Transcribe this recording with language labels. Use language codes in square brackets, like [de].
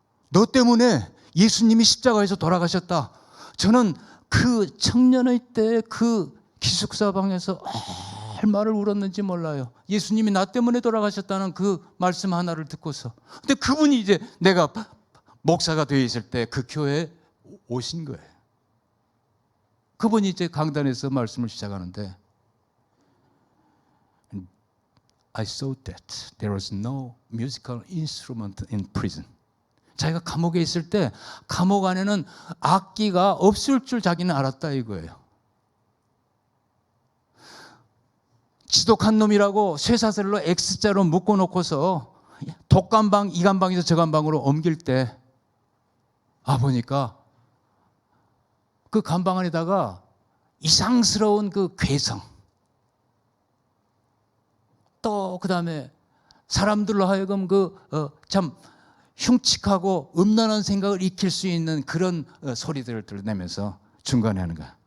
[ko] 너 때문에 예수님이 십자가에서 돌아가셨다. 저는 그 청년의 때 그 기숙사방에서 얼마를 울었는지 몰라요. 예수님이 나 때문에 돌아가셨다는 그 말씀 하나를 듣고서. 근데 그분이 이제 내가 목사가 되어 있을 때 그 교회에 오신 거예요. 그분이 이제 강단에서 말씀을 시작하는데 [en] I saw that there was no musical instrument in prison. [ko] 자기가 감옥에 있을 때 감옥 안에는 악기가 없을 줄 자기는 알았다 이거예요. 지독한 놈이라고 쇠사슬로 X자로 묶어놓고서 독감방, 이감방에서 저감방으로 옮길 때 보니까 그 감방 안에다가 이상스러운 그 괴성, 또 그 다음에 사람들로 하여금 참 흉측하고 음란한 생각을 익힐 수 있는 그런 소리들을 들려내면서 중간에 하는 거야.